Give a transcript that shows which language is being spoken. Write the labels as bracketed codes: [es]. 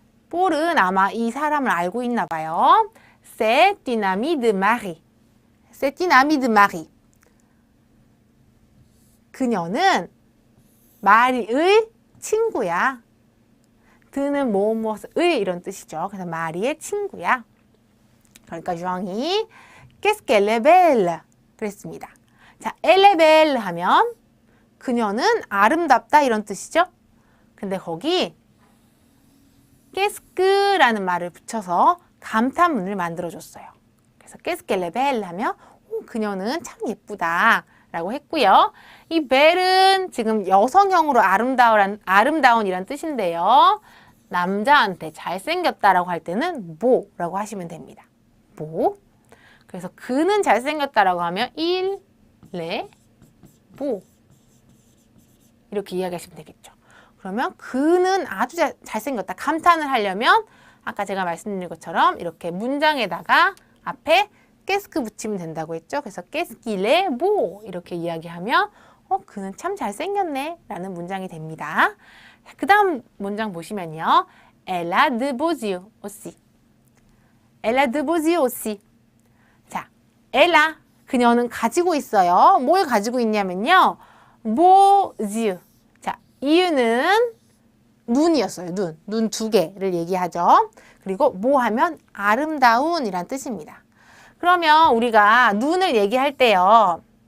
[ko] 폴은 아마 이 사람을 알고 있나 봐요. [fr] C'est une amie de Marie. C'est une amie de Marie. [ko] 그녀는 마리의 친구야. 드는 무엇의 이런 뜻이죠. 그래서 마리의 친구야. 그러니까 주황이 [fr] Qu'est-ce qu'elle est belle. [ko] 그랬습니다. 자, [fr] elle est belle [ko] 하면 그녀는 아름답다 이런 뜻이죠. 근데 거기 Qu'est-ce que라는 말을 붙여서 감탄문을 만들어줬어요. 그래서 [fr] Qu'est-ce qu'elle est belle [ko] 하면 그녀는 참 예쁘다 라고 했고요. 이 belle은 지금 여성형으로 아름다운이란 뜻인데요. 남자한테 잘생겼다라고 할 때는 beau라고 하시면 됩니다. beau. 그래서 그는 잘생겼다라고 하면 [fr] il est beau. [ko] 이렇게 이야기하시면 되겠죠. 그러면 그는 아주 잘생겼다. 감탄을 하려면 아까 제가 말씀드린 것처럼 이렇게 문장에다가 앞에 qu'est-ce 붙이면 된다고 했죠. 그래서 [fr] qu'est-ce qu'il est beau [ko] 이렇게 이야기하면 그는 참 잘생겼네 라는 문장이 됩니다. 그 다음 문장 보시면요. [fr] Elle a de beaux yeux aussi. Elle a de beaux yeux aussi. [ko] 자, [fr] elle a [ko] 그녀는 가지고 있어요. 뭘 가지고 있냐면요. [fr] beaux yeux. [ko] 자, 이유는 눈이었어요. 눈 두 개를 얘기하죠. 그리고 뭐 하면 아름다운이란 뜻입니다. 그러면 우리가 눈을 얘기할 때요.